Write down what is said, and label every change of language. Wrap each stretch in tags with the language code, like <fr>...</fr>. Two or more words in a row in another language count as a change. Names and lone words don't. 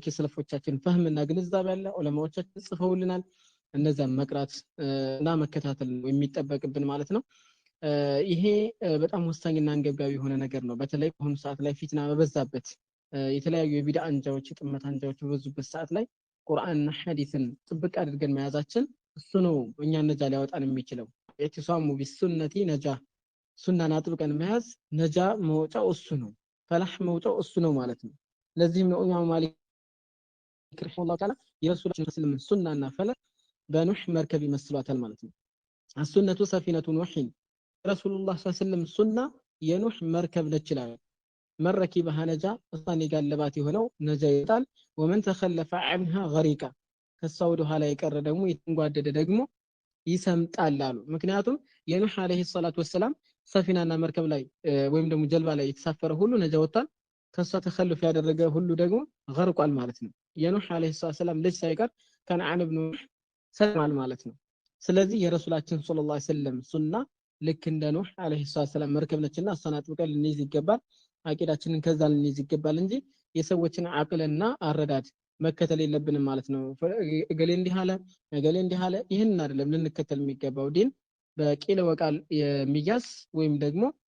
<am>የሰለፎቻችን ፈህምና ግንዛቤ አለ ዑለማዎቻችን ጽፈውልናል እነዛን መቅራት እና መከታተል ነው የሚጠበቅብን ማለት ነው ይሄ በጣም ወሳኝና አንገብጋቢ የሆነ ነገር ነው በተለይ በአሁኑ ሰዓት ላይ ፊትና በበዛበት የተለያዩ የቢድዓ አንጃዎች የጥመት አንጃዎች በበዙበት ሰዓት ላይ ቁርአንና ሐዲስን ጥብቅ አድርገን መያዛችን እሱ ነው እኛ ነጃ ሊያወጣን የሚችለው</am> <ar>اعتصموا بالسنة</ar> <am>ነጃ ሱናን አጥብቀን መያዝ ነጃ መውጫው እሱ ነው ፈላህ መውጫው እሱ ነው ማለት ነው ለዚህም ነው ኢማሙ ማሊክ</am> <ar>رحمه الله تعالى</ar> <am>የረሱላችን ሰለላሁ ሱናና ፈለህ በኑህ መርከብ ይመስሏታል ማለት ነው</am> <ar>السنة سفينة نوح رسول الله صلى الله عليه وسلم</ar> <am>ሱና የኑህ መርከብ ነች ይላል</am> <ar>من ركبها نجا</ar> <am>እሷን የጋለባት የሆነው ነጃ ይጣል</am> <ar>ومن تخلف عنها غريقا</ar> <am>ከሷው ኋላ የቀረ ደግሞ የተንጓደደ ደግሞ ይሰምጣል አሉ ምክንያቱም የኑህ</am> <ar>عليه الصلاة والسلام</ar> <am>ሰፊናና መርከብ ላይ ወይም ደግሞ ጀልባ ላይ የተሳፈረ ሁሉ ነጃ ወጣል ከሷ ተخلف ያደረገ ሁሉ ደግሞ غرቋል ማለት ነው የኑህ</am> <ar>عليه السلام</ar> <am>ልጅ ሳይቀር ከነዓን ኢብኑ ሰልማን ማለት ነው ስለዚህ የረሱላችን</am> <ar>صلى الله عليه وسلم</ar> <am>ሱና ልክ እንደ ኑህ</am> <ar>عليه السلام</ar> <am>መርከብ ነችና እሷን አጥብቀን ልንይዝ ይገባል አቂዳችንን ከዛ ልንይዝ ይገባል እንጂ የሰዎችን አቅልና አረዳድ መከተል የለብንም ማለት ነው እገሌ እንዲህ አለ ይሄን አይደለም ልንከተል የሚገባው ዲን</am> <ar>بقيل وقال</ar> <am>የሚያዝ ወይም ደግሞ</am>